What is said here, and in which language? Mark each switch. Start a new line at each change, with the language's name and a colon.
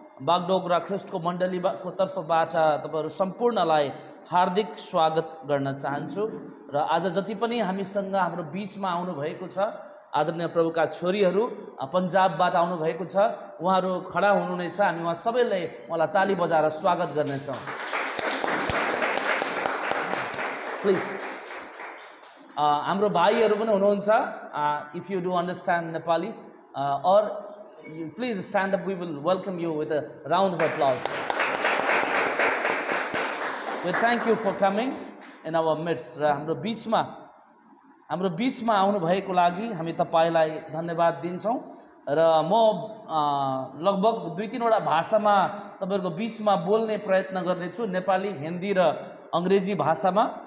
Nepali: बागडोगरा ख्रीष्टको मण्डलीको तर्फबाट तपाईहरु सम्पूर्णलाई हार्दिक स्वागत गर्न चाहन्छु र आज जति पनि हामीसँग हाम्रो बीचमा आउनु भएको छ आदरणीय प्रभुका छोरीहरू पन्जाबबाट आउनु भएको छ उहाँहरू खडा हुनुहुनेछ हामी उहाँ सबैले उहाँलाई ताली बजाएर स्वागत गर्नेछौँ
English: please
Nepali: हाम्रो भाइहरू पनि हुनुहुन्छ
English: If you do understand Nepali or please stand up, we will welcome you with a round of applause. We thank you for coming in our midst.
Nepali: र हाम्रो बीचमा आउनु भएको लागि हामी तपाईलाई धन्यवाद दिन्छौं र म लगभग 2-3 वटा भाषामा तपाईहरुको बीचमा बोल्ने प्रयत्न गर्नेछु नेपाली हिन्दी र अंग्रेजी भाषामा